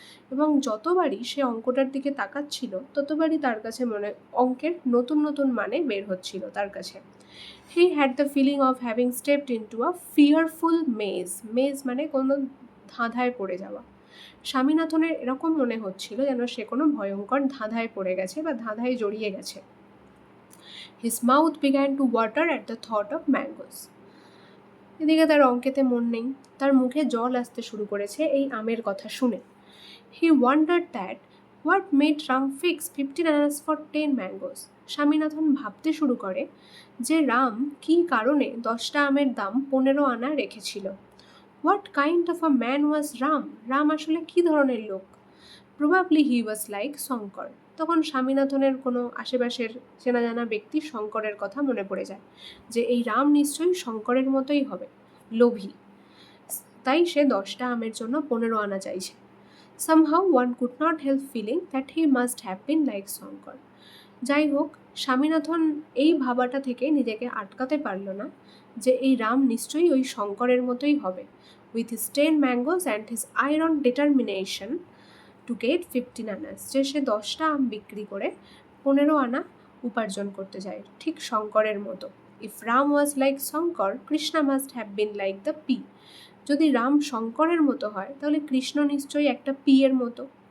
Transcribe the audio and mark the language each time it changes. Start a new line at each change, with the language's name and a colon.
Bangla: এবং যতবারই সে অঙ্কটার দিকে তাকাচ্ছিল ততবারই তার কাছে অঙ্কের নতুন নতুন মানে বের হচ্ছিল তার কাছে।
English: He had the feeling of having stepped in to a fearful maze.
Bangla: মেজ মানে কোনো ধাঁধায় পড়ে যাওয়া। স্বামীনাথনের এরকম মনে হচ্ছিল যেন সে কোনো ভয়ঙ্কর ধাঁধায় পড়ে গেছে বা ধাঁধায় জড়িয়ে গেছে।
English: His mouth began to water at the thought of mangoes.
Bangla: এদিকে তার অঙ্কেতে মন নেই, তার মুখে জল আসতে শুরু করেছে এই আমের কথা শুনে।
English: He wondered that what made Ram fix 15 anas for 10 mangoes.
Bangla: Swaminathan ভাবতে শুরু করে যে রাম কী কারণে 10টা আমের দাম 15 আনা রেখেছিল।
English: What kind of a man was Ram?
Bangla: Ram আসলে কী ধরনের লোক?
English: Probably he was like Shankar.
Bangla: তখন স্বামীনাথনের কোনো আশেপাশের চেনা জানা ব্যক্তি শঙ্করের কথা মনে পড়ে যায়, যে এই রাম নিশ্চয়ই শঙ্করের মতোই হবে, লোভী, তাই সে 10টা আমের জন্য 15 আনা চাইছে।
English: Somehow one could not help feeling that he must have been like Shankar.
Bangla: যাই হোক, স্বামীনাথন এই ভাবাটা থেকে নিজেকে আটকাতে পারল না যে এই রাম নিশ্চয়ই ওই শঙ্করের মতোই হবে,
English: with his 10 mangoes and his iron determination to get 15 anas,
Bangla: যে সে 10টা আম বিক্রি করে 15 আনা উপার্জন করতে যায়, ঠিক শঙ্করের মতো।
English: If Ram was like Shankar, Krishna must have been like the pea.
Bangla: যদি রাম শঙ্করের মতো হয় তাহলে কৃষ্ণ নিশ্চয়ই একটা পিয়ের মতো।